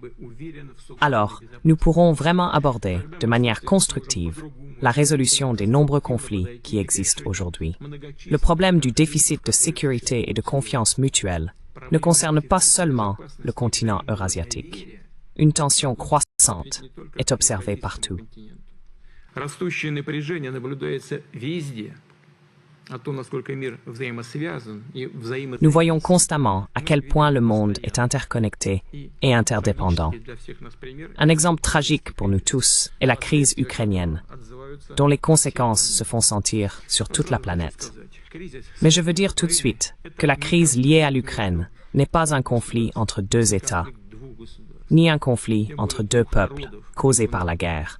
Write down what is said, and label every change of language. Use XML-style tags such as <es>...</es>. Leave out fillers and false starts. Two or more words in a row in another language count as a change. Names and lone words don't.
<fr>Alors, nous pourrons vraiment aborder de manière constructive la résolution des nombreux conflits qui existent aujourd'hui. Le problème du déficit de sécurité et de confiance mutuelle ne concerne pas seulement le continent eurasiatique. Une tension croissante est observée partout.</fr> <ru>Растущее напряжение наблюдается везде. А то, насколько мир взаимосвязан и взаимосвязан.</ru> <fr>Nous voyons constamment à quel point le monde est interconnecté et interdépendant. Un exemple tragique pour nous tous est la crise ukrainienne, dont les conséquences se font sentir sur toute la planète. Mais je veux dire tout de suite que la crise liée à l'Ukraine n'est pas un conflit entre deux États, ni un conflit entre deux peuples causé par la guerre.</fr>